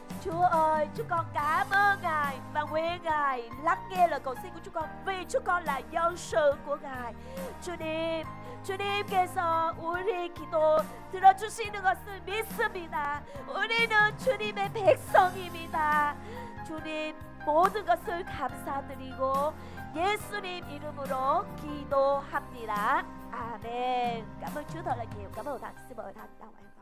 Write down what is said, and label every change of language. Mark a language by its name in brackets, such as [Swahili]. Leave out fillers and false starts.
[Vietnamese] Chúa ơi, chúng con cảm ơn Ngài và nguyện Ngài lắng nghe lời cầu xin của chúng con, vì chúng con là dân sự của Ngài. [Korean] 주님께서 우리 기도 들어주시는 것을 믿습니다. 우리는 주님의 백성입니다. 주님, 모든 것을 감사드리고 예수님 이름으로 기도합니다. 아멘. [Vietnamese] Cảm ơn Chúa thật là nhiều. Cảm ơn Thánh. Xin mời Thánh đồng